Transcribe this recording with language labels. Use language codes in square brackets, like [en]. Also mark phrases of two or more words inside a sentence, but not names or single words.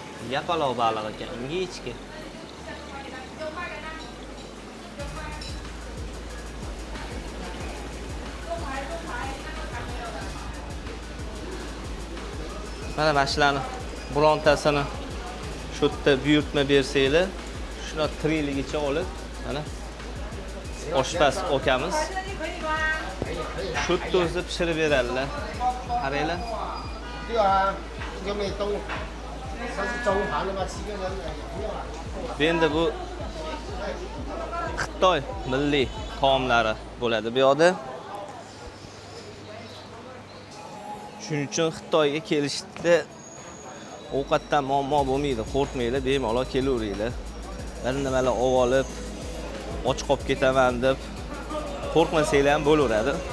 [uz] Yapaloq baliq ekan, ingichka. Mana shularni birontasini shu yerda buyurtma bersanglar, shuni tirikligicha olib, mana oshpaz okamiz shu yerda o'zi pishirib beradilar. Qaranglar. [zh] 对啊，就没动，他是中盘的嘛，7个人的。 [uz] Endi bu Xitoy milliy taomlari bo'ladi bu yoqda. Shuning uchun Xitoyga kelishda ovqatdan muammo bo'lmaydi, qo'rqmanglar, bemalol kelaveringlar. Bir nimalar olib, och qolib ketaman deb qo'rqmasanglar ham bo'laveradi.